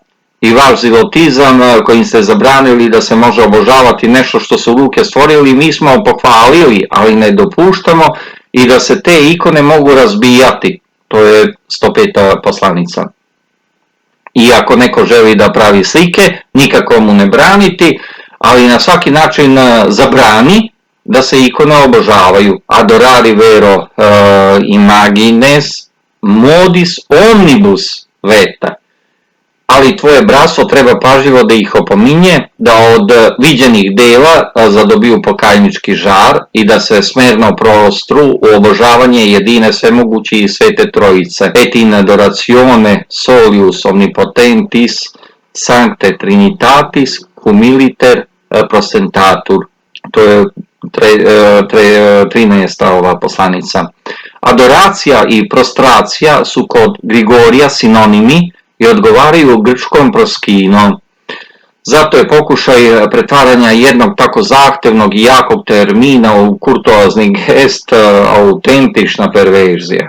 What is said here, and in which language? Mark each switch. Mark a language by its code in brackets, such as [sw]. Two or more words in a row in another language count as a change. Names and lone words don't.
[sr] I vaš zilotizam kojim ste zabranili da se može obožavati nešto što su ruke stvorili, mi smo pohvalili, ali ne dopuštamo i da se te ikone mogu razbijati. To je 105. poslanica. I ako neko želi da pravi slike, nikako mu ne braniti, ali na svaki način zabrani da se ikone obožavaju. [la] Adorari vero imagines modis omnibus veta. [sr] Ali tvoje bratstvo treba pažljivo da ih opominje, da od viđenih dela zadobiju pokajnički žar i da se smerno prostru u obožavanje jedine svemogući i svete trojice. [la] Et in adoratione solius omnipotentis sancte trinitatis humiliter prostentatur. [sr] To je 13. ova poslanica. Adoracija i prostracija su kod Grigorija sinonimi i odgovaraju grčkom proskinom. Zato je pokušaj pretvaranja jednog tako zahtevnog i jakog termina u kurtoazni gest autentična perverzija.